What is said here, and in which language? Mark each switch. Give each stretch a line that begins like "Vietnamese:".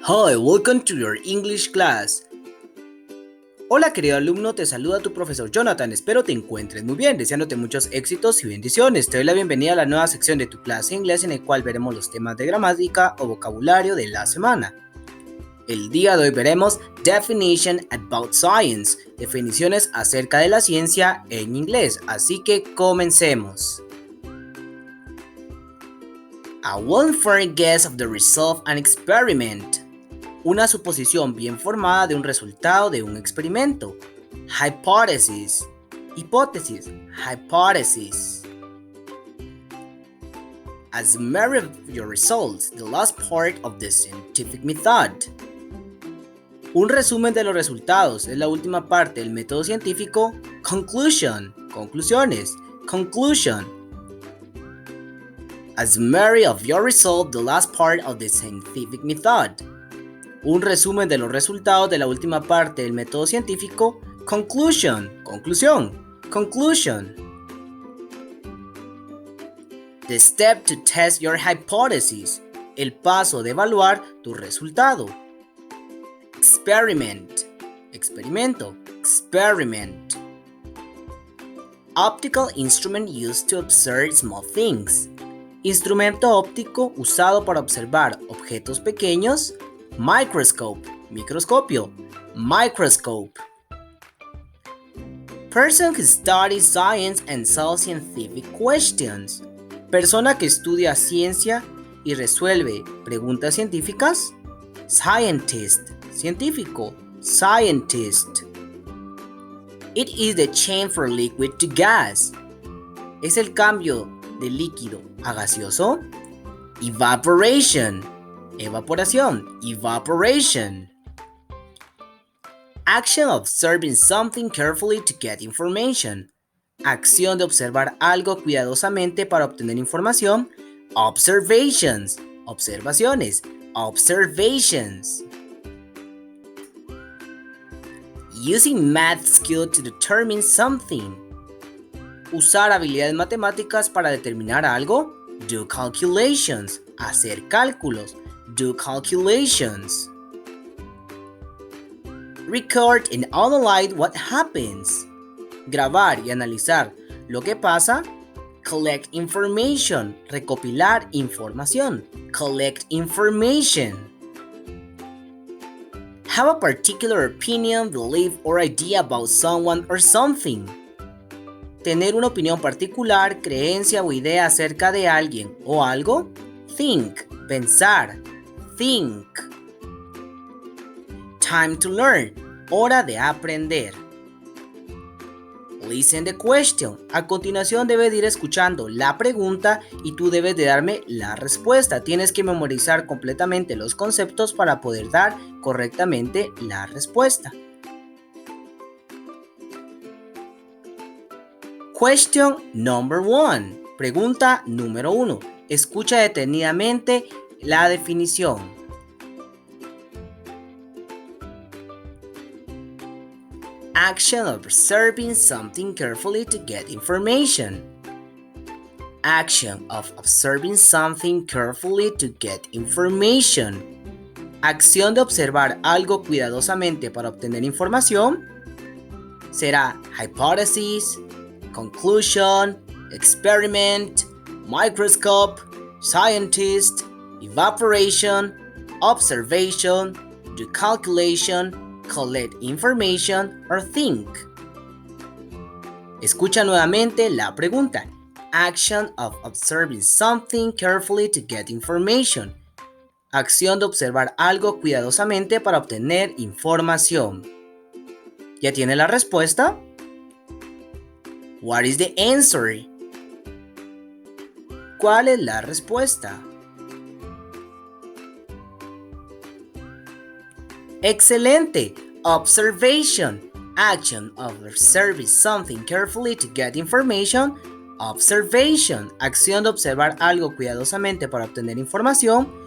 English: and welcome to your English class.
Spanish: Hola querido alumno, te saluda tu profesor Jonathan, espero te encuentres muy bien, deseándote muchos éxitos y bendiciones. Te doy la bienvenida a la nueva sección de tu clase de inglés en el cual veremos los temas de gramática o vocabulario de la semana. El día de hoy veremos
English: Definition about Science,
Spanish: definiciones acerca de la ciencia en inglés, así que comencemos.
English: A well-informed guess of the result of an experiment.
Spanish: Una suposición bien formada de un resultado de un experimento.
English: Hypothesis. Hipótesis. Hypothesis. A summary of your results, the last part of the scientific method.
Spanish: Un resumen de los resultados es la última parte del método científico.
English: Conclusion. Conclusiones. Conclusion. A summary of your result, the last part of the scientific method.
Spanish: Un resumen de los resultados de la última parte del método científico.
English: Conclusion. Conclusión. Conclusion. The step to test your hypothesis.
Spanish: El paso de evaluar tu resultado.
English: Experiment. Experimento. Experiment. Optical instrument used to observe small things.
Spanish: Instrumento óptico usado para observar objetos pequeños. Microscope. Microscopio.
English: Microscope. Person who studies science and solves scientific questions.
Spanish: Persona que estudia ciencia y resuelve preguntas científicas.
English: Scientist. Científico. Scientist. It is the change from liquid to gas.
Spanish: Es el cambio de líquido a gaseoso.
English: Evaporation. Evaporación. Evaporation. Action of observing something carefully to get information.
Spanish: Acción de observar algo cuidadosamente para obtener información.
English: Observations. Observaciones. Observations. Using math skill to determine something.
Spanish: Usar habilidades matemáticas para determinar algo.
English: Do calculations.
Spanish: Hacer cálculos.
English: Do calculations. Record and analyze what happens.
Spanish: Grabar y analizar lo que pasa.
English: Collect information.
Spanish: Recopilar información.
English: Collect information. Have a particular opinion, belief, or idea about someone or something.
Spanish: Tener una opinión particular, creencia o idea acerca de alguien o algo.
English: Think. Pensar. Think. Time to learn.
Spanish: Hora de aprender.
English: Listen the question.
Spanish: A continuación debes de ir escuchando la pregunta y tú debes de darme la respuesta. Tienes que memorizar completamente los conceptos para poder dar correctamente la respuesta.
English: Question number 1.
Spanish: Pregunta número 1. Escucha detenidamente la definición.
English: Action of observing something carefully to get information. Action of observing something carefully to get information.
Spanish: Acción de observar algo cuidadosamente para obtener información.
English: Será hypothesis, conclusion, experiment, microscope, scientist, evaporation, observation, do calculation, collect information, or think.
Spanish: Escucha nuevamente la pregunta.
English: Action of observing something carefully to get information.
Spanish: Acción de observar algo cuidadosamente para obtener información. ¿Ya tiene la respuesta?
English: What is the answer?
Spanish: ¿Cuál es la respuesta?
English: Excelente. Observation. Action of observing something carefully to get information. Observation.
Spanish: Acción de observar algo cuidadosamente para obtener información.